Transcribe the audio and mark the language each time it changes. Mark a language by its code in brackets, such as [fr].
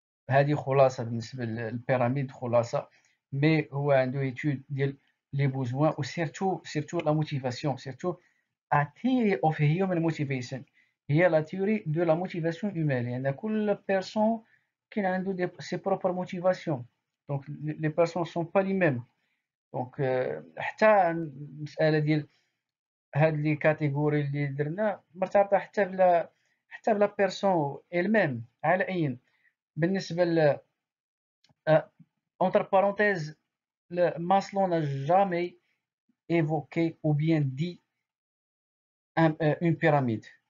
[ar] هذه خلاصة بالنسبة للبيراميد خلاصة, [fr] mais [ar] هو عنده [fr] étude [ar] ديال [fr] les besoins و surtout la motivation, surtout [en] a theory of human motivation, [ar] هي [fr] la théorie de la motivation humaine. [ar] يعني كل [fr] personne qui a ses propres motivations, donc les personnes sont pas les mêmes. [ar] donc حتى المسألة ديال هاد لي كاتيجوري اللي درنا مرتبطة حتى بلا بيرسون elle-même على أي. بالنسبة ل [fr] entre parenthèses, Maslow n'a jamais évoqué ou bien dit une pyramide.